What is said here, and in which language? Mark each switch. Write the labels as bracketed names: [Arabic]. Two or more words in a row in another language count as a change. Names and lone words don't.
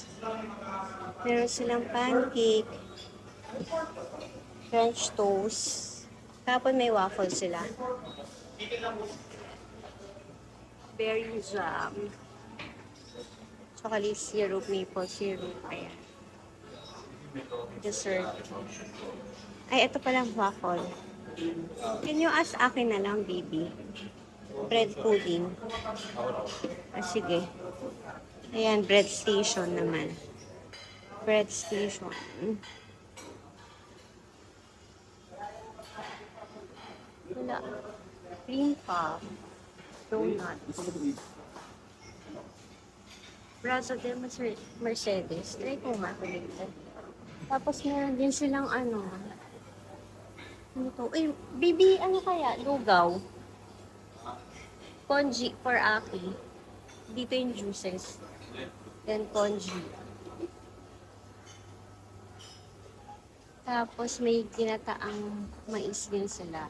[Filipino] Meron silang pancake, [English] French toast. [Filipino] Tapos may waffle sila. [English] Berry jam. Chocolate syrup, maple syrup. [Filipino] Ayan. Dessert. Ay, ito palang waffle. [English] Can you ask [Filipino] akin na lang, [English] baby? Bread pudding. [Filipino] Ah, sige. Ayan, [English] bread station [Filipino] naman. [English] Bread station. Wala. Cream puff. Donut. [Spanish] Brazo de Mercedes. [Filipino] Try ko nga ito dito. Tapos meron din silang ano. Ano to? Uy, baby, ano kaya? Lugaw. [English] Congee for Aki. [Filipino] Dito yung juices. [English] Then congee. [Filipino] Tapos may ginataang mais din sila.